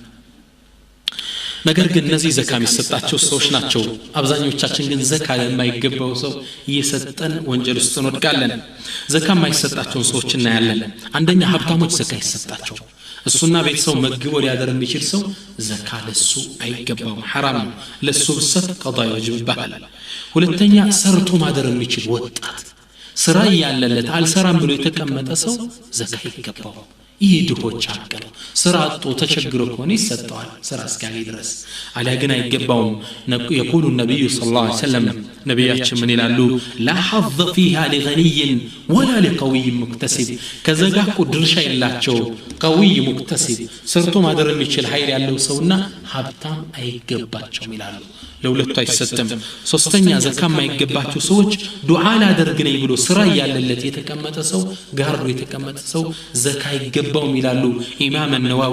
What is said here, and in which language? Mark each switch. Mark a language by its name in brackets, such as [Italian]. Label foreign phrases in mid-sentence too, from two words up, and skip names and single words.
[Amharic] ነገር ግን እነዚህ ዘካ የሚሰጣቸው ሰዎች ናቸው አብዛኞቻችን ግን ዘካ ለማይገባው ሰው እየሰጠን ወንጀል ውስጥ እንወድቃለን ዘካ የማይሰጣቸውን ሰዎች እናያለን አንደኛ ሀብታሞች ዘካ ይሰጣቸው እሱና ቤተሰው መግቦ ሊያደር የሚችል ሰው ዘካ ለሱ አይገባውም ሐራም ነው ለሱ ብሰጥ ቀዳ ይወጅብሃል ሁለተኛ ሰርቶ ማደር የሚችል ወጣት ስራ ያለለት አልሰራም ብሎ የተቀመጠ ሰው ዘካ ይገባው ይህ ድሆች ሀቅ ነው ስራ አጥቶ ተቸግሮ ከሆነ ይሰጠዋል ስራ እስካለይ ድረስ አሊያ ግን አይገባውም [Arabic] يقول النبي صلى الله عليه وسلم [Amharic] ነብያችን ምን ይላሉ لا [Arabic] حظ فيها لغني ولا لقوي مكتسب [Amharic] ከዘጋቁ ድርሻ የላቸው [Arabic] قوي مكتسب [Amharic] ሰርቶ ማደር የሚችል ኃይል ያለው ሰውና ሀብታም አይገባቸውም ይላሉ ለሁለቱ አይሰጥም ሶስተኛ ዘካ የማይገባቸው ሰዎች ዱዓ ላደርግ ነኝ ብሎ ስራ ያለለት የተቀመጠ ሰው ጋርዶ የተቀመጠ ሰው ዘካ አይገባውም ይላሉ ኢማም ነዋዊ